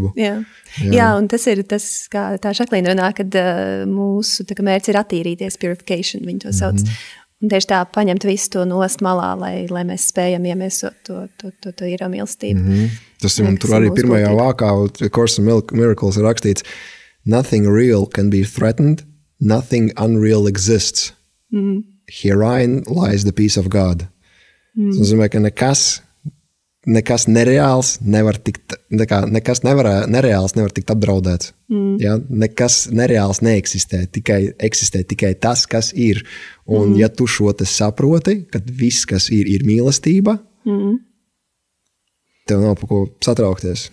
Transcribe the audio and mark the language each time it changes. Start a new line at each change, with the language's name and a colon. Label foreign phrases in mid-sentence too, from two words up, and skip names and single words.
Latvian: Jā, un tas ir tas, kā tā Žaklīna runā, kad mūsu mērķis ir attīrīties, purification, viņi to sauc. Un tieši tā paņemt visu to nost malā, lai mēs spējam iemiesot to īro mīlestību. Tas ir tur arī pirmajā vākā, Course in Miracles ir rakstīts,
English: nothing real can be threatened, nothing unreal exists. Herein lies the peace of God.
Latvian: Tas nozīmē, ka nekas nereāls nevar tikt, nereāls nevar tikt apdraudēts. Ja? Nekas nereāls neeksistē, eksistē tikai tas, kas ir. Un ja tu šo te saproti, kad viss, kas ir mīlestība, tev nav par ko satraukties.